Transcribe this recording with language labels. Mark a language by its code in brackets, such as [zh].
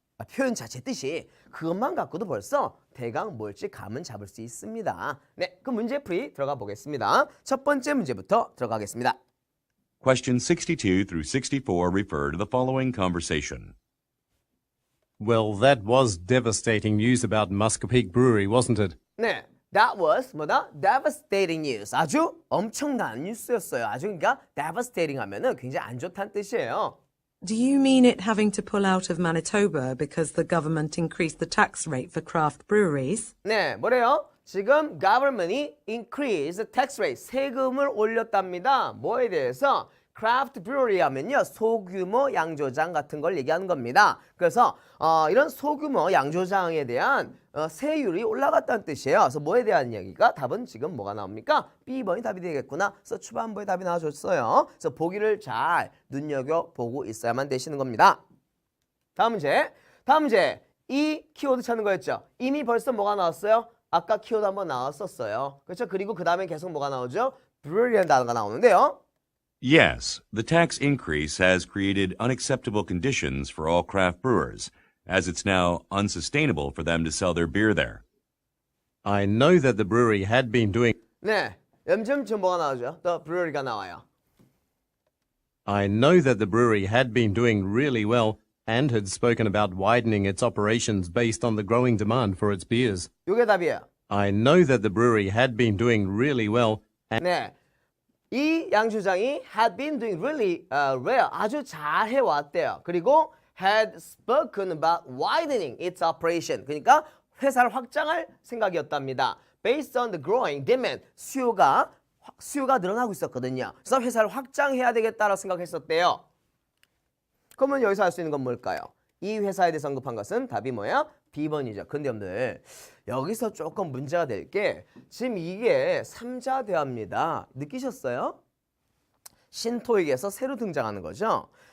[ko] 표현 자체 뜻이 그것만 갖고도 벌써 대강 뭘지 감은 잡을 수 있습니다. 네, 그 문제 풀이 들어가 보겠습니다. 첫 번째 문제부터 들어가겠습니다. [en] Question 62 through 64 refer to the following conversation. Well, that was devastating news about Muscopik Brewery, wasn't it? [ko] 네, [en] that was [ko] 뭐다? [en] devastating news. [ko] 아주 엄청난 뉴스였어요. 아주 그러니까 devastating 하면은 굉장히 안 좋다는 뜻이에요. [en] Do you mean it having to pull out of Manitoba because the government increased the tax rate for craft breweries? [ko] 네, 뭐래요? 지금 [en] government이 increase the tax rate, [ko] 세금을 올렸답니다. 뭐에 대해서? craft brewery 하면요, 소규모 양조장 같은 걸 얘기하는 겁니다. 그래서 이런 소규모 양조장에 대한 세율이 올라갔다는 뜻이에요. 그래서 뭐에 대한 이야기가? 답은 지금 뭐가 나옵니까? B번이 답이 되겠구나. 그래서 초반부에 답이 나와줬어요. 그래서 보기를 잘 눈여겨보고 있어야만 되시는 겁니다. 다음 문제. 이 키워드 찾는 거였죠. 이미 벌써 뭐가 나왔어요? 아까 키워드 한번 나왔었어요. 그렇죠? 그리고 그 다음에 계속 뭐가 나오죠? brewery라는 단어가 나오는데요. [en] Yes, the tax increase has created unacceptable conditions for all craft brewers, as it's now unsustainable for them to sell their beer there. I know that the brewery had been doing [ko] 네, 지금 뭐가 나오죠? The brewery가 나와요. [en] I know that the brewery had been doing really well and had spoken about widening its operations based on the growing demand for its beers. [ko] 이게 답이에요. [en] I know that the brewery had been doing really well and [ko] 네, 이 양조장이 [en] had been doing really well, [ko] 아주 잘 해왔대요. 그리고 [en] had spoken about widening its operation, [ko] 그러니까 회사를 확장할 생각이었답니다. [en] Based on the growing demand, [ko] 수요가 늘어나고 있었거든요. 그래서 회사를 확장해야 되겠다라고 생각했었대요. 그러면 여기서 알 수 있는 건 뭘까요? 이 회사에 대해서 언급한 것은 답이 뭐야? B번이죠. 근데 여러분들 여기서 조금 문제가 될 게 지금 이게 3자 대화입니다. 느끼셨어요? 신토익에서 새로 등장하는 거죠.